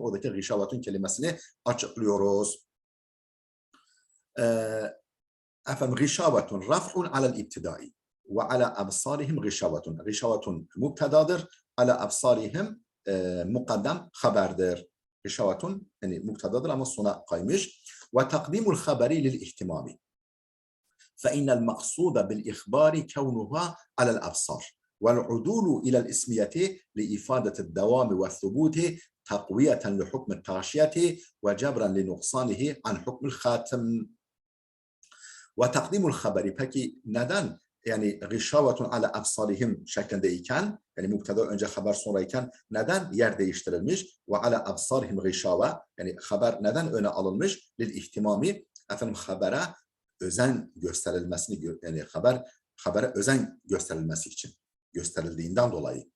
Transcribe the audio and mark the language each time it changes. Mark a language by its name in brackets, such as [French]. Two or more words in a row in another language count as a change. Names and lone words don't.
[Turkish] Oradaki gişavetun kelimesini açıklıyoruz. [Arabic] غشاوة رفع على الابتداء و على أبصارهم غشاوة. [Turkish] Gişavetun mubtedadır. [Arabic] على أبصارهم [Turkish] mukaddem haberdir. Gişavetun yani mubtedadır ama sona kaymış. [Arabic] و تقديم الخبر للاهتمام. فإن المقصود بالإخبار كونها على الأبصار والعدول إلى الإسمية لإفادة الدوام والثبوت تقوية لحكم التغشية وجبرا لنقصانه عن حكم الخاتم وتقديم الخبر. [Turkish] Peki neden yani [Arabic] غشاوة على أبصارهم [Turkish] şeklindeyken, yani mübteda önce haber sonrayken neden yer değiştirilmiş? [Arabic] و على أبصارهم غشاوة, [Turkish] yani haber neden öne alınmış? [Arabic] للاهتمام, [Turkish] habere özen gösterilmesini, yani habere özen gösterilmesi için gösterildiğinden dolayı.